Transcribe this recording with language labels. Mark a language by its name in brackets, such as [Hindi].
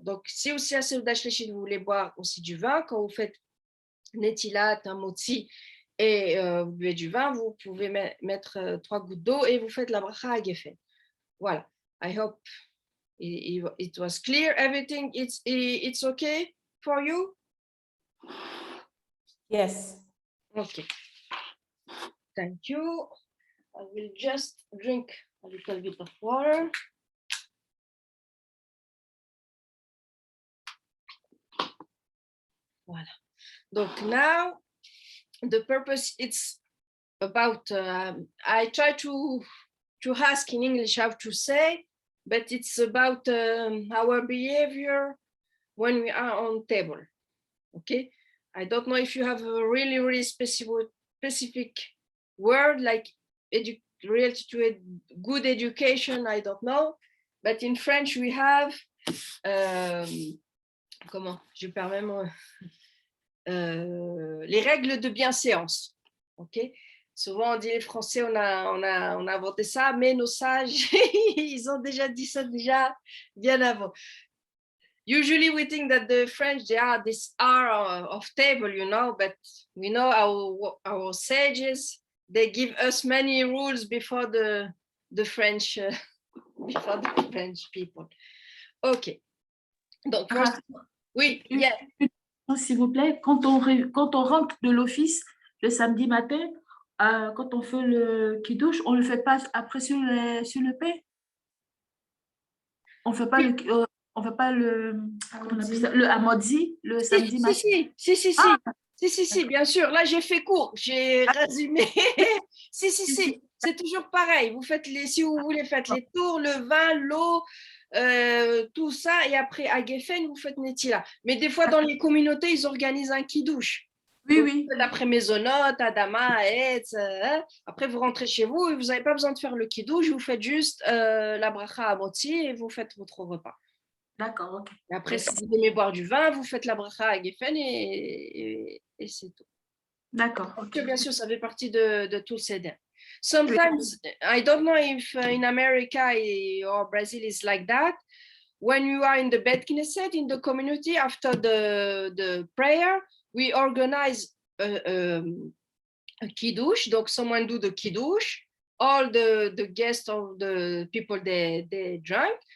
[French] Donc, si aussi à Seudah Shlishit, vous voulez boire aussi du vin, quand vous faites Netilat, Hamotzi et vous buvez du vin, vous pouvez mettre 3 gouttes d'eau et vous faites la bracha à Geffen. [English] Voilà. I hope it was clear. Everything, it's okay for you? Yes. Okay. Thank you. I will just drink a little bit of water. Voilà. Donc now, the purpose, it's about, I try to ask in English how to say, but it's about our behavior when we are on table, okay? I don't know if you have a really, really specific word like related to a good education, I don't know, but in French we have, [French] comment, je perds même, les règles de bienséance, [English] ok? [French] Souvent on dit les Français, on a inventé ça, mais nos sages, ils ont déjà dit ça déjà bien avant. [English] Usually we think that the French, they are this art of table, you know, but we know our sages, they give us many rules before the French, before the French people. [French] Okay. Donc, oui, yeah. S'il vous plaît, quand on rentre de l'office le samedi matin, quand on fait le kiddush, on le fait pas après sur le pain. On fait pas le hamotzi le samedi matin. Si, bien sûr. Là, j'ai fait court, j'ai résumé. Si, c'est toujours pareil. Vous faites si vous voulez, faites les tours, le vin, l'eau, tout ça, et après à Geffen, vous faites Netila. Mais des fois, dans les communautés, ils organisent un kiddush. Oui. D'après Maisonot, Adama, Etz, après vous rentrez chez vous et vous n'avez pas besoin de faire le kiddush, vous faites juste la bracha à Hamotzi et vous faites votre repas. D'accord, ok. Et après, si vous aimez boire du vin, vous faites la bracha à Geffen et c'est tout. D'accord. [English] Okay. [French] Bien sûr, ça fait partie de tout le seder. [English] Sometimes, I don't know if in America or Brazil is like that. When you are in the Bet Knesset, in the community, after the prayer, we organize a kiddush. Donc, someone do the kiddush. All the guests of the people, they drank.